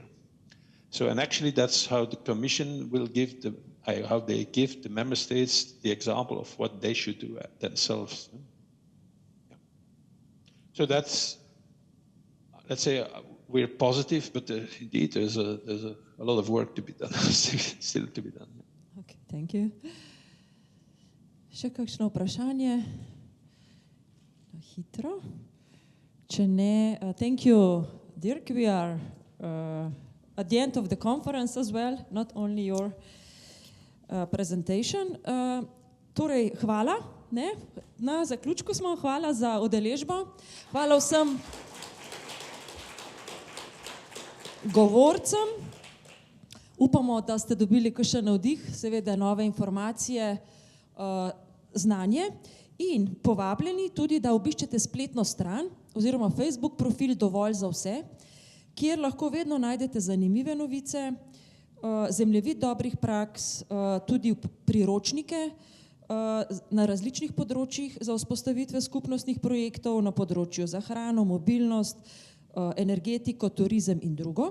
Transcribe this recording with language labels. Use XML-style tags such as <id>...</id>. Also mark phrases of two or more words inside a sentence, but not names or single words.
<en>So, and actually that's how the Commission will give how they give the member states the example of what they should do themselves. Yeah. So that's, let's say, we're positive, but indeed there's a lot of work to be done, still to be done. Okay, thank you.</en> <sl>Še kakšno vprašanje? Hitro. Če ne,</sl> <en>thank you, Dirk. We are at the end of the conference as well, not only your presentation.</en> <sl>Torej, hvala. Ne? Na zaključku smo, hvala za udeležbo. Hvala vsem govorcem. Upamo, da ste dobili kakšen navdih, seveda nove informacije, znanje in povabljeni tudi, da obiščete spletno stran oziroma Facebook profil Dovolj za vse, kjer lahko vedno najdete zanimive novice, zemljevid dobrih praks, tudi priročnike na različnih področjih za vzpostavitve skupnostnih projektov na področju za hrano, mobilnost, energetiko, turizem in drugo.</sl>